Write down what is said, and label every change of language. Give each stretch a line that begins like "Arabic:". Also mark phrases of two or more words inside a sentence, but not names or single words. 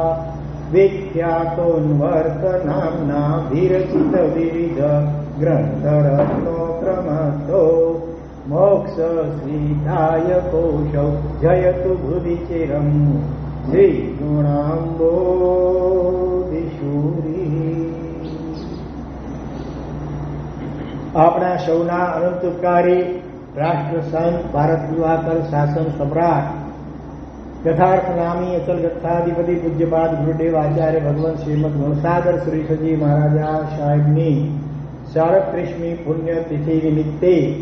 Sanskrit: विख्यातोन्वर्तनाम्ना विरचितविविध ग्रन्थरत्नोक्रमतो मोक्षश्रीदायकोशौ जयतु भुवि चिरम् श्रीगुणाम्बोधिशूरी।
Gujarati: આપણા સૌના અનંતકારી રાષ્ટ્રસંત ભારત દિવાકર શાસન સમ્રાટ યથાર્થ નામી અચલ ગથાધિપતિ પૂજ્યપાદ ગુરુદેવ આચાર્ય ભગવાન શ્રીમદ ગુણસાગર શ્રી સજી મહારાજા સાહેબની 37મી પુણ્યતિથિ નિમિત્તે